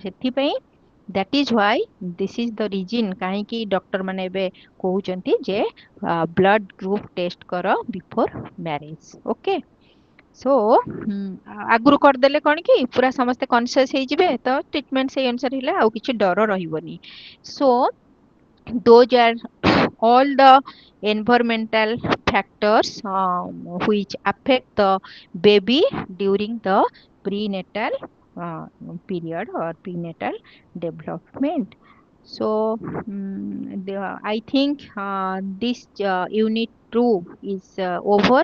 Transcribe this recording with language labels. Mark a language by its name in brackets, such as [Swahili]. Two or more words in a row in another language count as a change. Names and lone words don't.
[English] ସେଥିପାଇଁ that is why this is the reason [Odia] କାହିଁକି ଡକ୍ଟର ମାନେ ଏବେ କହୁଛନ୍ତି ଯେ [English] blood group test କର before marriage। okay, so [Odia] ଆଗରୁ କରିଦେଲେ କଣ କି ପୁରା ସମସ୍ତେ କନସିୟସ ହେଇଯିବେ ତ ଟ୍ରିଟମେଣ୍ଟ ସେଇ ଅନୁସାରେ ହେଲେ ଆଉ କିଛି ଡର ରହିବନି। [English] ସୋ those are all the environmental factors which affect the baby during the prenatal period or prenatal development. So I think this unit 2 is over.